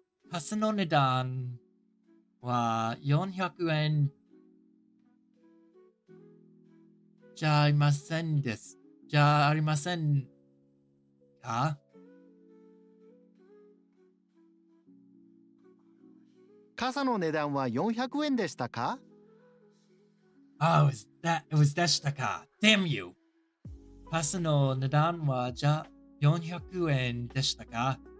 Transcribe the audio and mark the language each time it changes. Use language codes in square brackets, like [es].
[ja] 傘の値段は400円じゃありませんです。じゃありませんか？傘の値段は400円でしたか？ [en] Oh, it was [ja] でしたか。 [en] Damn you! [ja] 傘の値段はじゃあ400円でしたか？